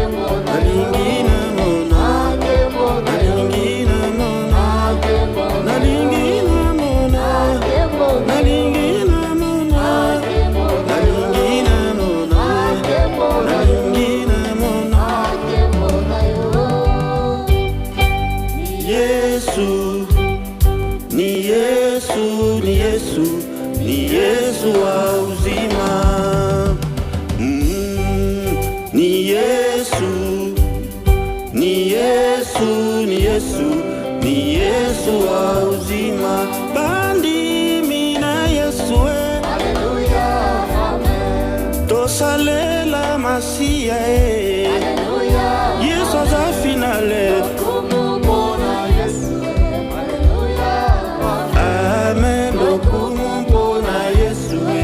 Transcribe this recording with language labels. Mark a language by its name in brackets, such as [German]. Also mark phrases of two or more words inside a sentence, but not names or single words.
[Lingala] Nalingi na mona, nalingi na mona, nalingi na mona, nalingi na mona, nalingi na mona, nalingi na mona. [Swahili] Yesu, ni Yesu, ni Yesu, ni Yesu wa uzima. Ni Yesu, ni Yesu, ni Yesu, ni Yesu wa uzima. [Lingala] Bandi mina Yesu e, tosalela masia e. Yesu aza finale. Amen, lokumu mpona Yesu e.